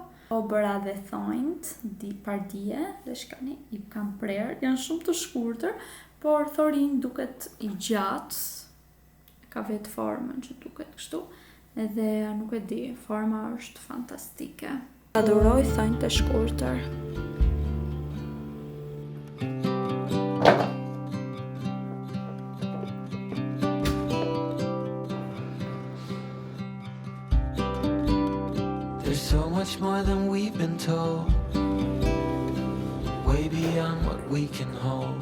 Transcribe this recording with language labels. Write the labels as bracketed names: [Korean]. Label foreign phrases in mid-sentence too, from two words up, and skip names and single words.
[Albanian] O bëra dhe thonjt, pardije, dhe shkani, i kam prerë, janë shumë të shkurtër, por thorin duket i gjatë, ka vetë formën që duket kështu, edhe nuk e di, forma është fantastike. Aduroj thonjt e shkurtër. [English] So much more than we've been told, way beyond what we can hold.